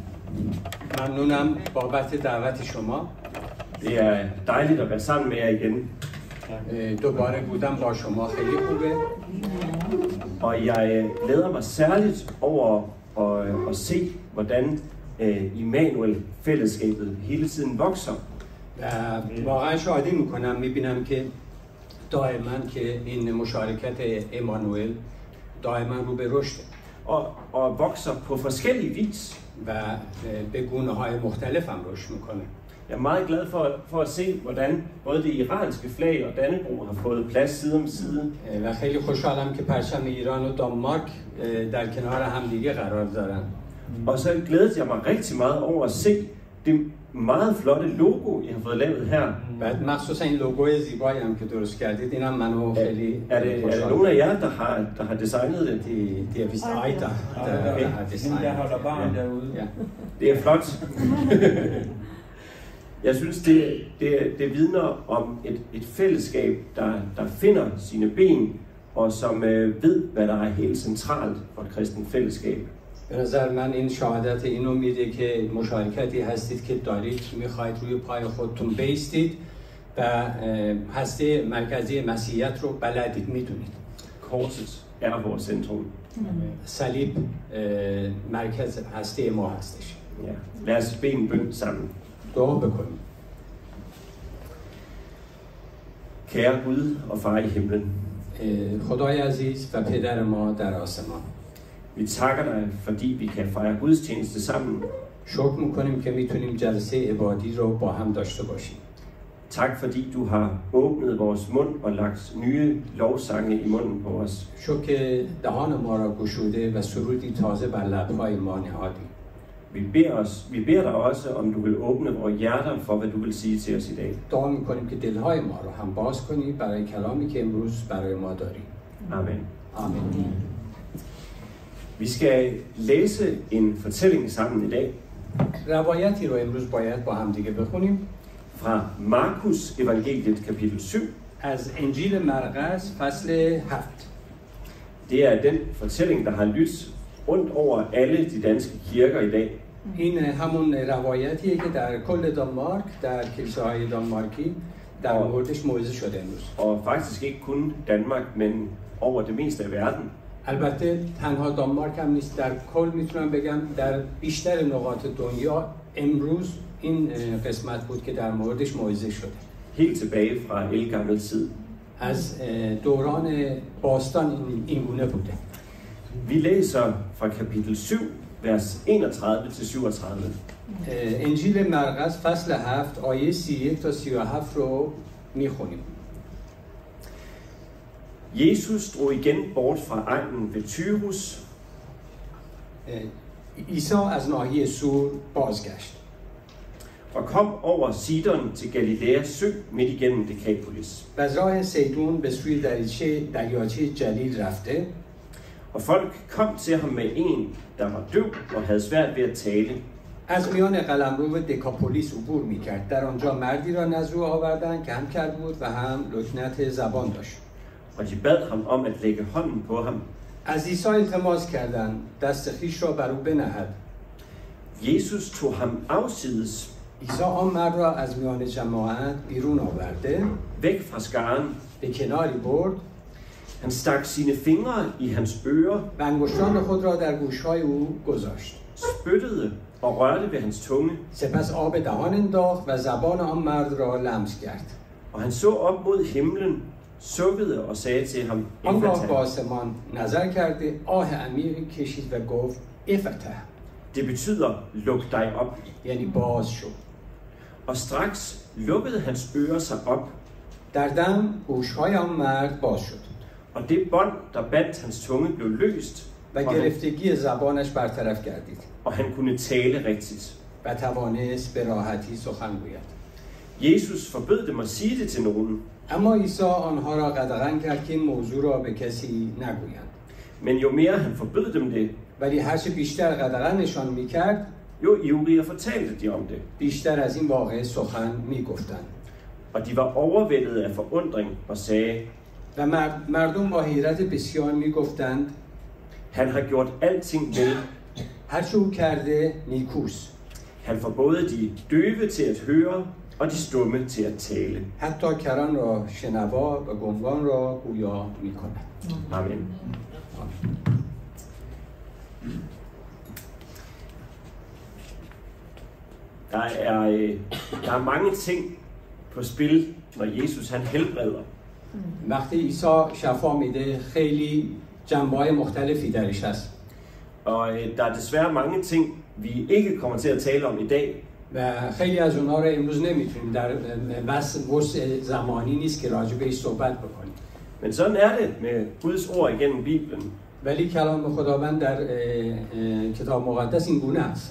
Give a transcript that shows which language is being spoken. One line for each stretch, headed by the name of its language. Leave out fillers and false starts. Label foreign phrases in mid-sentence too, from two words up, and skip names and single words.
Persian: ممنونم بابت دعوت شما.
Danish: Det er dejligt at være sammen med jer igen.
Persian: دوباره بودم با شما خیلی خوبه.
Danish: Og jeg glæder mig særligt over at se, hvordan Immanuel-fællesskabet hele tiden vokser.
Persian: واقعا شاهدی میکنم، میبینم که دائما که این مشارکت ایمانوئل دائما رو به رشد
Danish: og vokser på forskellige vis.
Persian: و به گونه‌های مختلف هم رشد میکنه.
Danish: Jeg er meget glad for at se, hvordan både det iranske flag og Dannebrog har fået plads side om side.
Persian: و خیلی خوشحالم که پرچم ایران و دانمارک در کنار همدیگه قرار دارن.
Danish: Og så glæder jeg mig rigtig meget over at se det meget flotte logo, I har fået lavet her.
Persian: بعد مخصوصا این لوگوی زیبایی هم که درست کردید، اینم منو خیلی
Danish: Er det nogen af jer, der har designet det? Det er vist Ejda, der har designet. Der holder barn derude. Ja. Det er flot. Jeg synes, det vidner om et fællesskab, der finder sine ben, og som ved, hvad der er helt centralt for et kristent fællesskab.
Persian: به نظر من این شهادت اینو میده که مشارکتی هستید که دارید، میخواید روی پای خودتون بیستید و هسته مرکزی مسیحیت رو بلدید، میدونید.
Danish: Korset er vores centrum.
Persian: صلیب مرکز هسته ما هستش.
Danish: Ja. Lad os bede en bøn sammen.
Persian: دعا بکنیم.
Danish: Kære Gud og Far i himlen.
Persian: خدای عزیز و پدر ما در آسمان.
Danish: Vi takker dig, fordi vi kan fejre gudstjeneste sammen.
Persian: شکر میکنیم که میتونیم جلسه عبادی رو با هم داشته باشیم.
Danish: Tak fordi du har åbnet vores mund og lagt nye lovsange i munden på os.
Persian: شکر که دهان ما را گشوده و سرودی تازه بر لبهای ما نهادی.
Danish: Vi beder dig også, om du vil åbne vores hjerter for, hvad du vil sige til os i dag.
Persian: دعا میکنیم که دلهای ما رو هم باز کنی برای کلامی که امروز برای ما داری.
Danish: Amen.
Persian: آمین.
Danish: Vi skal læse en fortælling sammen i dag
Persian: روایتی رو امروز باید با هم دیگه بخونیم
Danish: fra Markus evangeliet kapitel 7.
Persian: از انجیل مرقس فصل 7.
Danish: Det er den fortælling, der har lyttet rundt over alle de danske kirker i dag.
Persian: این همون روایتیه که در کل دانمارک در کلیساهای دانمارکی در موردش موعظه شده امروز.
Danish: Og faktisk ikke kun Danmark, men over det meste af verden.
Persian: البته تنها دانمارک هم نیست، در کل میتونم بگم در بیشتر نقاط دنیا امروز این قسمت بود که در موردش موعظه شده.
Danish: Helt tilbage fra ældgammel tid.
Persian: از دوران باستان این گونه بوده.
Danish: Vi læser fra kapitel 7, vers 31-37.
Persian: انجیل مرقس فصل 7 آیه 31 تا 37 رو میخونیم.
Danish: Jesus drog igen bort fra egnen ved Tyrus,
Persian: عیسی از ناحیه سور بازگشت
Danish: og kom over Sidon til Galileas sø midt igennem Dekapolis.
Persian: و از راه سیدون به سوی دریاچه جلیل رفته
Danish: Og folk kom til ham med en, der var døv og havde svært ved at tale.
Persian: از میان قلمرو دکاپولیس عبور میکرد. در آنجا مردی را نزد او آوردند که هم کر بود و هم لکنت زبان داشت.
Danish: Og de bad ham om at lægge hånden på ham.
Persian: از عیسی التماس کردند دست خویش را بر او بنهد.
Danish: Jesus tog ham afsides,
Persian: عیسی آن مرد را از میان جماعت بیرون آورده
Danish: væk fra skaren.
Persian: به کناری برد
Danish: Han stak sine fingre i hans ører,
Persian: و انگشتان خود را در گوشهای او گذاشت.
Danish: spyttede og rørte ved hans tunge.
Persian: سپس آب دهان انداخت و زبان آن مرد را لمس کرد.
Danish: Og han så op mod himlen, sukkede og sagde til ham,
Persian: آنگاه به
Danish: Efata.
Persian: آسمان نظر کرده آه عمیقی کشید و گفت افته،
Danish: Det betyder, luk dig op.
Persian: یعنی باز شو.
Danish: Og straks lukkede hans ører sig op,
Persian: در دم گوشهای آن مرد باز شد
Danish: og det bånd, der bandt hans tunge, blev løst,
Persian: و گرفتگی زبانش برطرف گردید
Danish: og han kunne tale rigtigt.
Persian: و توانست به راحتی سخن گوید.
Danish: Jesus forbød dem at sige det til nogen,
Persian: اما عیسی آنها را قدغن کرد که این موضوع را به کسی نگویند.
Danish: men jo mere han forbød dem det,
Persian: ولی هرچه بیشتر قدغنشان میکرد
Danish: jo ivrigere fortalte de om det.
Persian: بیشتر از این واقعه سخن میگفتند.
Danish: Og de var overvældet af forundring og sagde,
Persian: و مردم با حیرت بسیار میگفتند
Danish: han har gjort alting vel.
Persian: هرچه او کرده نیکوست.
Danish: Han får både de døve til at høre, og de stumme til at tale.
Persian: حتی کران را شنوا و گنگان را گویا میکند.
Danish: Amen. Der er mange ting på spil, når Jesus han helbreder.
Persian: وقتی عیسی شفا میده خیلی جنبه‌های مختلفی درش هست
Danish: Og der er desværre mange ting, vi ikke kommer til at tale om i dag.
Persian: و خیلی از اونها رو امروز نمیتونیم در وسع زمانی نیست که راجع بهش صحبت بکنیم.
Danish: Men sådan er det med Guds ord igennem Bibelen.
Persian: ولی کلام خداوند در کتاب مقدس این گونه است.